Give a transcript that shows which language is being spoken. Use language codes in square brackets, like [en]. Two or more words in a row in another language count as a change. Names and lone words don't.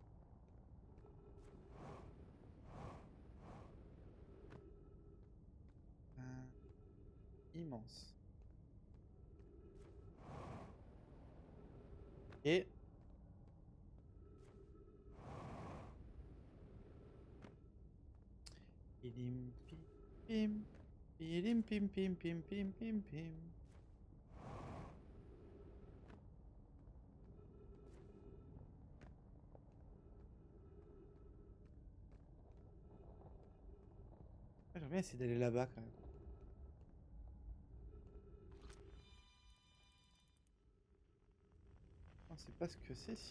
[fr] Immense. Et... Pilim, pim, pilim, pim, pim, pim, pim, pim, pim. J'aimerais bien essayer d'aller là-bas quand même. On sait pas ce que c'est, si.